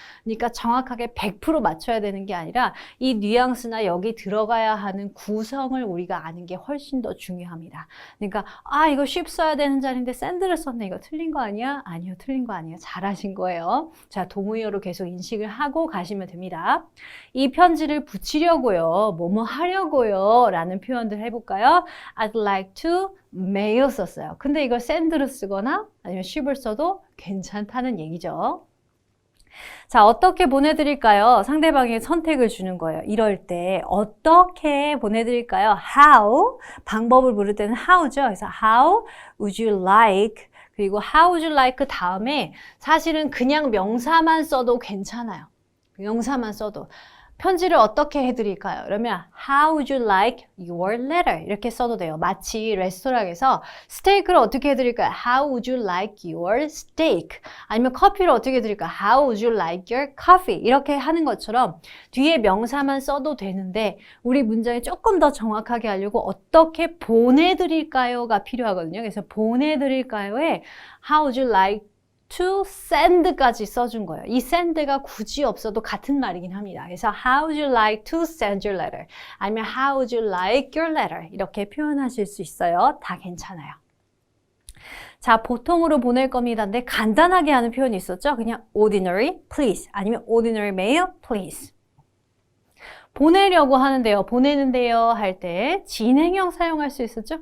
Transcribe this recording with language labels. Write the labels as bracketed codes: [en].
[ko] 그러니까 정확하게 100% 맞춰야 되는 게 아니라 이 뉘앙스나 여기 들어가야 하는 구성을 우리가 아는 게 훨씬 더 중요합니다. 그러니까 이거 ship 써야 되는 자리인데 send를 썼네. 이거 틀린 거 아니야? 아니요. 틀린 거 아니에요. 잘하신 거예요. 자, 동의어로 계속 인식을 하고 가시면 됩니다. 이 편지를 붙이려고요. 뭐뭐 하려고요. 라는 표현들 해볼까요? [en] I'd like to mail [ko] 썼어요. 근데 이걸 send로 쓰거나 아니면 ship을 써도 괜찮다는 얘기죠. 자, 어떻게 보내드릴까요? 상대방에게 선택을 주는 거예요. 이럴 때 어떻게 보내드릴까요? How, 방법을 물을 때는 how죠. 그래서 [en] how would you like, [ko] 그리고 how would you like 다음에 사실은 그냥 명사만 써도 괜찮아요. 명사만 써도. 편지를 어떻게 해드릴까요? [en] 그러면 How would you like your letter? [ko] 이렇게 써도 돼요. 마치 레스토랑에서 스테이크를 어떻게 해드릴까요? [en] How would you like your steak? [ko] 아니면 커피를 어떻게 해드릴까요? [en] How would you like your coffee? [ko] 이렇게 하는 것처럼 뒤에 명사만 써도 되는데 우리 문장을 조금 더 정확하게 하려고 어떻게 보내드릴까요가 필요하거든요. 그래서 보내드릴까요에 [en] How would you like to send까지 [ko] 써준 거예요. 이 send가 굳이 없어도 같은 말이긴 합니다. [en] 그래서 how would you like to send your letter? [ko] 아니면 [en] how would you like your letter? [ko] 이렇게 표현하실 수 있어요. 다 괜찮아요. 자, 보통으로 보낼 겁니다. 근데 간단하게 하는 표현이 있었죠? [en] 그냥 ordinary, please. [ko] 아니면 [en] ordinary mail, please. [ko] 보내려고 하는데요. 보내는데요 할 때 진행형 사용할 수 있었죠?